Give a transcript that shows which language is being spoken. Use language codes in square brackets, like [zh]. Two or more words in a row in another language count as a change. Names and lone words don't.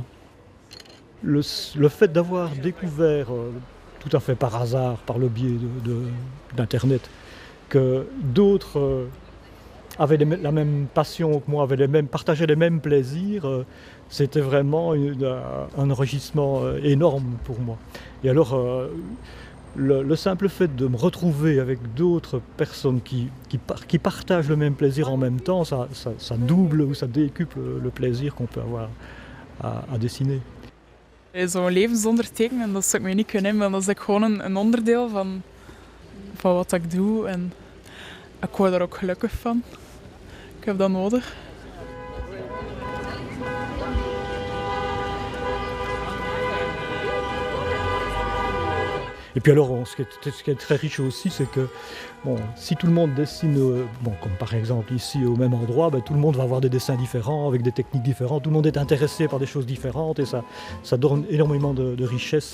[fr] Le fait d'avoir découvert, tout à fait par hasard, par le biais d'Internet, que d'autres avaient la même passion que moi, partageaient les mêmes plaisirs, c'était vraiment un enrichissement énorme pour moi. Et alors, le simple fait de me retrouver avec d'autres personnes qui partagent le même plaisir en même temps, ça double ou ça décuple le plaisir qu'on peut avoir à dessiner. [nl] Zo'n leven zonder tekenen, dat zou ik me niet kunnen inbeelden. Dat is gewoon een onderdeel van wat ik doe. En ik word er ook gelukkig van. Ik heb dat nodig. [fr] Et puis alors, ce qui est très riche aussi, c'est que si tout le monde dessine, comme par exemple ici au même endroit, tout le monde va avoir des dessins différents, avec des techniques différentes, tout le monde est intéressé par des choses différentes et ça donne énormément de richesse.